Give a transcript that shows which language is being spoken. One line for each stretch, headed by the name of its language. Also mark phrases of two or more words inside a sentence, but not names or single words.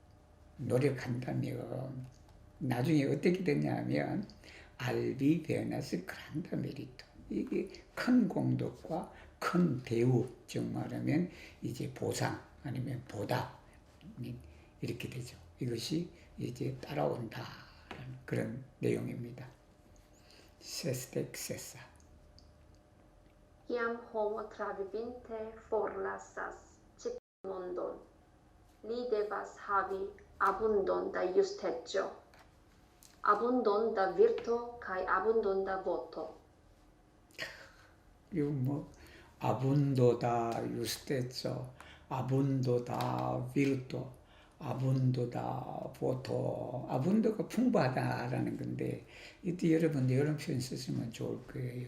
Korean: 노력한다면 나중에 어떻게 되냐면
Esperanto: al vi venas granda merito
Korean: 이게 큰 공덕과 큰 대우 즉 말하면 이제 보상 아니면 보답 이렇게 되죠. 이것이 이제 따라온다라는 그런 내용입니다.
Esperanto: sesdeka sesa. Iam homo travivinte forlasas cit mondon, li devas havi abundon da justeco, abundon da virto kai abundon da voto.
Korean: 그리고 뭐
Esperanto: abundo da justeco abundo da virto abundo da voto
Korean: 아분도가 풍부하다라는 건데 이때 여러분들 이런 표현 쓰시면 좋을 거예요.